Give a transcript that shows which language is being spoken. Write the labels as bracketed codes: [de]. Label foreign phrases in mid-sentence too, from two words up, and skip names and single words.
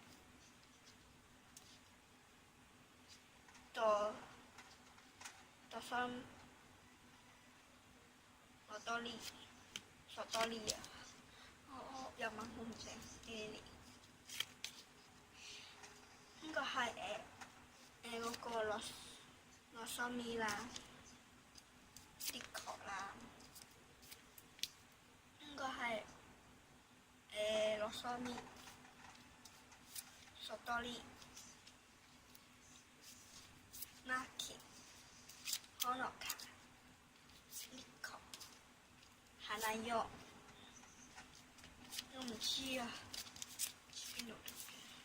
[yue] ドソン、ロトリ、ソトリ啊，日文好唔正，エリ。呢個係嗰個洛索米啦。的確啦，應該係洛索米、索多利、 [ja] マキ、ホノカ、リコ、花よ， [yue] 我唔知啊，邊度讀嘅？